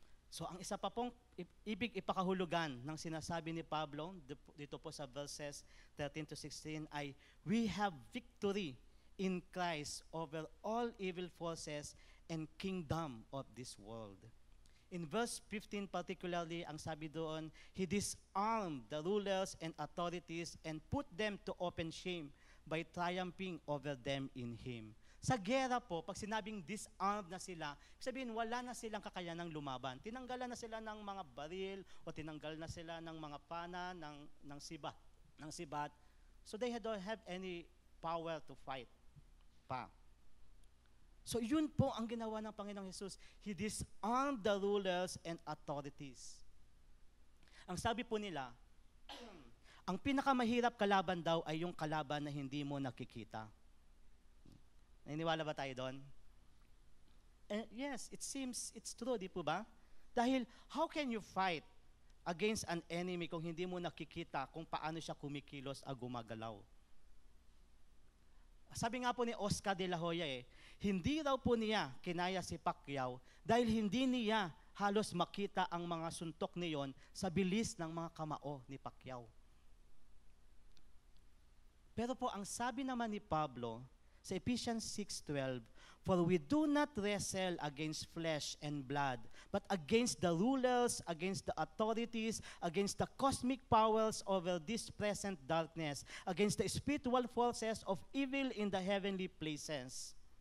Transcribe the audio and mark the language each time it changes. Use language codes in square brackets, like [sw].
[tl] So ang isa pa pong ibig ipakahulugan ng sinasabi ni Pablo dito po sa verses 13 to 16 ay, [en] we have victory in Christ over all evil forces and kingdom of this world. In verse 15 particularly, [tl] ang sabi doon, [en] He disarmed the rulers and authorities and put them to open shame by triumphing over them in Him. [tl] Sa gera po, pag sinabing disarmed na sila, sabihin wala na silang kakayanang lumaban. Tinanggalan na sila ng mga baril o tinanggal na sila ng mga pana, ng sibat. [en] So they don't have any power to fight pa. [tl] So yun po ang ginawa ng Panginoong Jesus. [en] He disarmed the rulers and authorities. [tl] Ang sabi po nila, ang pinakamahirap kalaban daw ay yung kalaban na hindi mo nakikita. Naniniwala ba tayo doon? [en] Yes, it seems it's true, [tl] di po ba? Dahil [en] how can you fight against an enemy [tl] kung hindi mo nakikita kung paano siya kumikilos o gumagalaw? Sabi nga po ni Oscar de la Hoya hindi raw po niya kinaya si Pacquiao dahil hindi niya halos makita ang mga suntok niyon sa bilis ng mga kamao ni Pacquiao. Pero po ang sabi naman ni Pablo sa [en] Ephesians 6:12, for we do not wrestle against flesh and blood, but against the rulers, against the authorities, against the cosmic powers over this present darkness, against the spiritual forces of evil in the heavenly places.